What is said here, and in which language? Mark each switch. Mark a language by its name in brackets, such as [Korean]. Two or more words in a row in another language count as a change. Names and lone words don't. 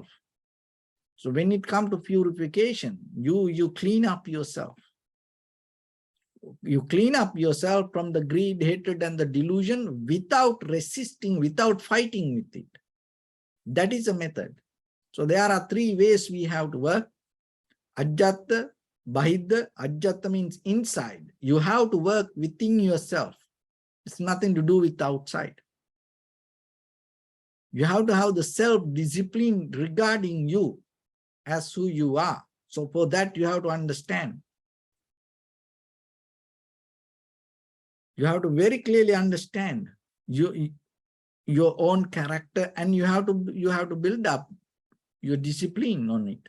[English] So when it comes to purification, you clean up yourself. You clean up yourself from the greed, hatred, and the delusion without resisting, without fighting with it. That is a method. So there are 3 ways we have to work. [Pali] Ajjata, Bahidha. [English] Ajjata means inside. You have to work within yourself. It's nothing to do with outside. You have to have the self-discipline regarding you as who you are. So for that, you have to understand. You have to very clearly understand your own character, and you have to build up your discipline on it.